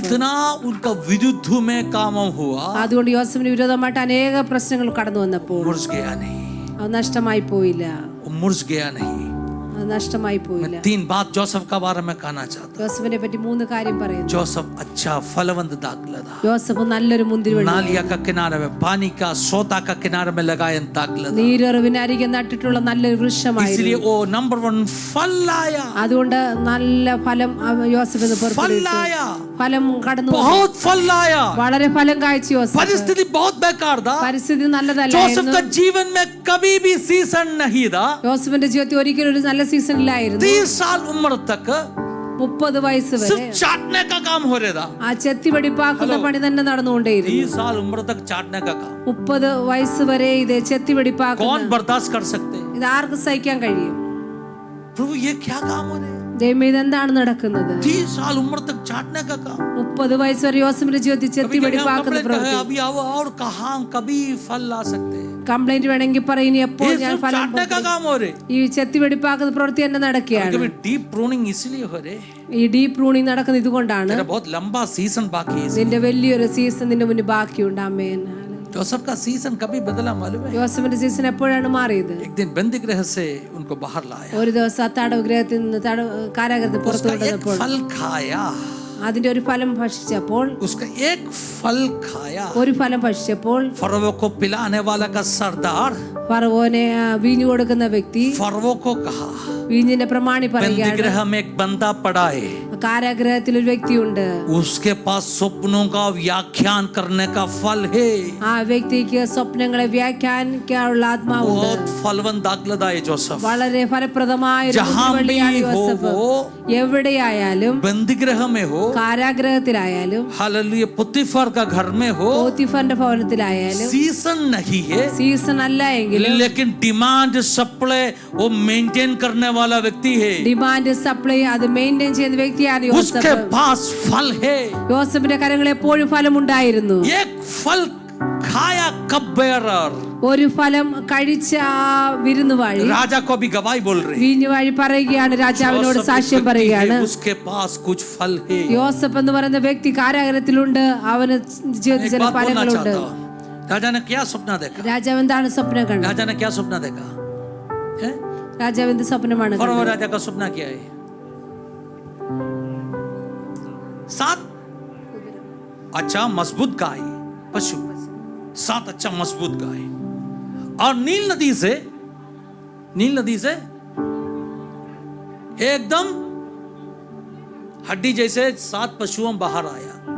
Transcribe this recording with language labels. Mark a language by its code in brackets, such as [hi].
[hi] इतना उनका विरुद्ध में काम हुआ, [ml] അതുകൊണ്ട് യോസഫിന് വിരോധമായിട്ട് അനേക പ്രശ്നങ്ങൾ കടന്നു വന്നപ്പോൾ [hi] मुरझ गया नहीं, [ml] അത് നഷ്ടമായി പോയില്ല. [hi] वो मुरझ गया नहीं. [ml] അത് നഷ്ടമായി പോയില്ല. [hi] मैं 3 बात जोसेफ का बारे में कहना चाहता हूं. [ml] യോസഫിനെ പറ്റി 3 കാര്യം പറയുന്നു. [hi] जोसेफ अच्छा फलवंत दाखला था, [ml] യോസഫ് നല്ലൊരു മുന്തിരിവള്ളി, [hi] नालिया का किनारे में पानी का सोता का किनारे में लगाया दाखला था, [ml] നീരുറവിന് അരികെ നട്ടിട്ടുള്ള നല്ലൊരു വൃക്ഷമായിരുന്നു. [hi] इसलिए वो नंबर 1 फल लाया, [ml] അതുകൊണ്ട് നല്ല ഫലം യോസഫിന് [hi] फल [ml] പുറപ്പെടുവിച്ചു. [hi] लाया, [ml] ഫലം കടന്നു വന്നു. [hi] बहुत फल लाया. [ml] വളരെ ഫലം കായ്ച്ചു യോസഫ്. [hi] परिस्थिति बहुत बेकार था, [ml] പരിസ്ഥിതി [hi] जोसेफ [ml] നല്ലതല്ലായിരുന്നു. [hi] का जीवन में कभी भी सीजन नहीं था. [ml] യോസഫിന്റെ ജീവിതത്തിൽ ഒരിക്കലും ഒരു നല്ല സീസൺ ഇല്ലായിരുന്നു. [hi] 30 साल उम्र तक [ml] 30 വയസ്സ് വരെ [hi] सिर्फ चाटने का काम हो रहा था. [ml] ആ ചെത്തി വെടിപ്പാക്കുന്ന പണി തന്നെ നടന്നുകൊണ്ടേയിരുന്നു. [hi] 30 साल उम्र तक चाटने का काम [ml] 30 വയസ്സ് വരെ ഇത് ചെത്തി [hi] कौन [ml] വെടിപ്പാക്കുന്ന [hi] बर्दाश्त कर सकते हैं? [ml] ഇത് ആർക്ക് സഹിക്കാൻ കഴിയും? [hi] प्रभु ये क्या काम हो रहा है? [ml] ദൈവമേ, ഇതെന്താണ് നടക്കുന്നത്? [hi] 30 साल उम्र तक चाटने का काम. [ml] 30 വയസ്സ് വരെ യോസഫിന്റെ ജീവിതത്തിൽ ചെത്തി [hi] कभी कभी हम [ml] വെടിപ്പാക്കുന്ന [en] complain [ml] പ്രവൃത്തി. [hi] करें, अभी आओ और कहाँ कभी फल ला सकते हैं? [ml] കംപ്ലൈന്റ് വേണമെങ്കിൽ പറയും, എപ്പോൾ [hi] ये [ml] ഞാൻ [hi] सिर्फ [ml] ഫലം [hi] चाटने का काम हो रहे. [ml] ഈ ചെത്തി വെടിപ്പാക്കുന്ന പ്രവൃത്തി തന്നെ നടക്കുകയാണ്. [hi] कभी डीप प्रूनिंग इसलिए हो रहे. [ml] ഈ ഡീപ് പ്രൂണിങ് നടക്കുന്നത് ഇതുകൊണ്ടാണ്. [hi] तेरा बहुत लंबा सीजन बाकी है. [ml] നിന്റെ വലിയൊരു സീസൺ നിന്റെ മുന്നിൽ ബാക്കിയുണ്ട്. ആമേൻ. [hi] जोसेफ का सीजन कभी बदला मालूम है? [ml] യോസഫിന്റെ സീസൺ എപ്പോഴാണ് മാറിയത്? [hi] एक दिन बंदी गृह से उनको बाहर लाया, [ml] ഒരു ദിവസം ആ തടവ് ഗൃഹത്തിൽ നിന്ന് കാരാഗ്രഹത്തിൽ പുറത്തു [hi] उसका एक [ml] കൊണ്ടുവന്നപ്പോൾ [hi] फल खाया, [ml] അതിന്റെ ഒരു ഫലം ഭക്ഷിച്ചപ്പോൾ [hi] उसका एक फल खाया. [ml] ഒരു ഫലം ഭക്ഷിച്ചപ്പോൾ [hi] फरवो को पिलाने वाला का सरदार [ml] ഫറവോനെ വീഞ്ഞു കൊടുക്കുന്ന വ്യക്തി [hi] फरवो को कहा, [ml] വീഞ്ഞിന്റെ പ്രമാണി [hi] बंदी [ml] പറയുകയാണ്, [hi] गृह में एक बंदा पड़ा है, [ml] കാരാഗ്രഹത്തിൽ ഒരു വ്യക്തിയുണ്ട്, [hi] उसके पास स्वप्नों का व्याख्यान करने का फल है. [ml] ആ വ്യക്തിക്ക് സ്വപ്നങ്ങളെ വ്യാഖ്യാനിക്കാനുള്ള ആത്മാവുണ്ട്. [hi] बहुत फलवंत दाखलदा है जोसेफ. [ml] വളരെ ഫലപ്രദമായ ഒരു [hi] जहां भी [ml] മുന്തിരിവള്ളിയാണ് [hi] हो [ml] യോസഫ്. [hi] वो, [ml] എവിടെയായാലും, [hi] बंदी गृह में हो, [ml] കാരാഗ്രഹത്തിലായാലും, [hi] हालेलुया, पुतीफर का घर में हो, [ml] പോത്തിഫറിന്റെ ഭവനത്തിലായാലും, [hi] सीजन नहीं है, [ml] സീസൺ അല്ല എങ്കിലും [hi] लेकिन डिमांड सप्लाई वो मेंटेन करने वाला व्यक्ति है. [ml] ഡിമാൻഡ് സപ്ലൈ അത് മെയിൻറ്റെയിൻ ചെയ്യുന്ന വ്യക്തിയാണ് [hi] उसके [ml] യോസഫ്. [hi] पास फल है. [ml] യോസഫിന്റെ കരങ്ങളിൽ എപ്പോഴും ഫലമുണ്ടായിരുന്നു. [hi] एक फल खाया कप बेरर. [ml] ഒരു ഫലം കഴിച്ച ആ വിരുന്നുവാഴി [hi] राजा को भी गवाही बोल रहे. [ml] വീഞ്ഞുവാഴി പറയുകയാണ്, രാജാവിനോട് [hi] जोसेफ [ml] സാക്ഷ്യം [hi] एक व्यक्ति [ml] പറയുകയാണ്, [hi] है, उसके पास कुछ फल है. [ml] യോസഫ് എന്ന് പറയുന്ന വ്യക്തി കാരാഗ്രഹത്തിലുണ്ട്, അവന് ജീവിതത്തിൽ [hi] एक [ml] ചില [hi] बात बोलना [ml] ഫലങ്ങളുണ്ട്. [hi] चाहता हूं. राजा ने क्या सपना देखा? [ml] രാജാവ് എന്താണ് സ്വപ്നം കണ്ടത്? [hi] राजा ने क्या सपना देखा है? [ml] രാജാവ് എന്ത് സ്വപ്നമാണ് [hi] फरो [ml] കണ്ടത്? [hi] राजा का सपना क्या है? 7 अच्छा मजबूत गाय, पशु, 7 अच्छा मजबूत गाय, और नील नदी से एकदम हड्डी जैसे 7 पशुओं बाहर आया.